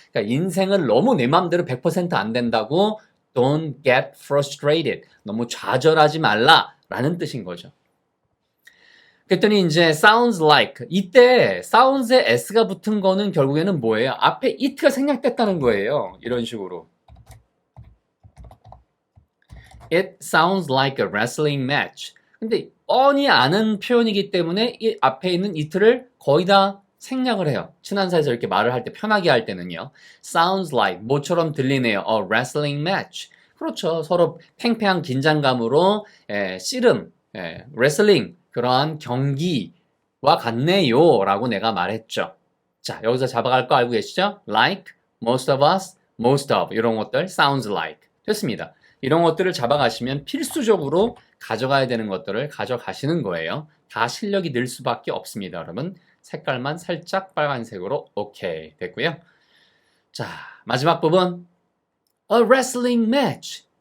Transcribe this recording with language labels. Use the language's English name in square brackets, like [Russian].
[Korean] 그러니까 인생은 너무 내 맘대로 100% 안 된다고 [English] don't get frustrated, [Korean] 너무 좌절하지 말라 라는 뜻인 거죠. 그랬더니 이제 [English] sounds like, [Korean] 이때 sounds에 s가 붙은 거는 결국에는 뭐예요? 앞에 it가 생략됐다는 거예요. 이런 식으로. [English] It sounds like a wrestling match. [Korean] 근데 뻔히 아는 표현이기 때문에 이 앞에 있는 it를 거의 다 생략을 해요. 친한 사이에서 이렇게 말을 할 때, 편하게 할 때는요. [English] Sounds like, [Korean] 뭐처럼 들리네요. [English] A wrestling match. [Korean] 그렇죠. 서로 팽팽한 긴장감으로 씨름, wrestling, 그러한 경기와 같네요 라고 내가 말했죠. 자, 여기서 잡아갈 거 알고 계시죠? [English] Like, most of us, most of, [Korean] 이런 것들 [English] sounds like. [Korean] 됐습니다. 이런 것들을 잡아가시면 필수적으로 가져가야 되는 것들을 가져가시는 거예요. 다 실력이 늘 수밖에 없습니다, 여러분. 색깔만 살짝 빨간색으로 오케이 됐고요. 자, 마지막 부분. [English] A wrestling match.